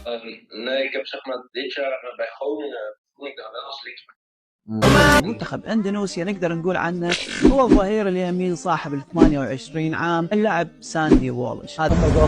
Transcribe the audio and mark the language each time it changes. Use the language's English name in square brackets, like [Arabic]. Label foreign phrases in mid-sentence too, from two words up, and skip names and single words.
[Dutch] Nee, ik heb zeg maar dit jaar bij Groningen voel ik daar wel als linksback. [Arabic] منتخب اندونيسيا نقدر نقول عنه هو الظهير اليمين صاحب ال 28 عام اللاعب ساندي وولش هذا